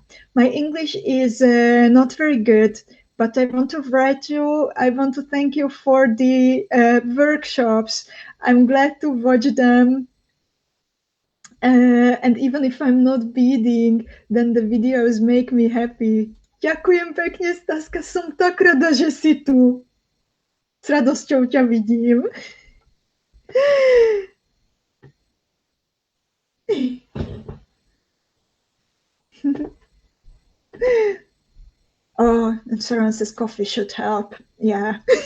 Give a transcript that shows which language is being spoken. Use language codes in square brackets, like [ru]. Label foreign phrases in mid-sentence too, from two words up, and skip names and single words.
[en] My English is not very good, but I want to write you. I want to thank you for the workshops. I'm glad to watch them. And even if I'm not beading, then the videos make me happy. [sk] Ďakujem pekne, Staska, som tak rada, že si tu. S radosťou ťa vidím. [en] Oh, and Sharon says coffee should help. Yeah.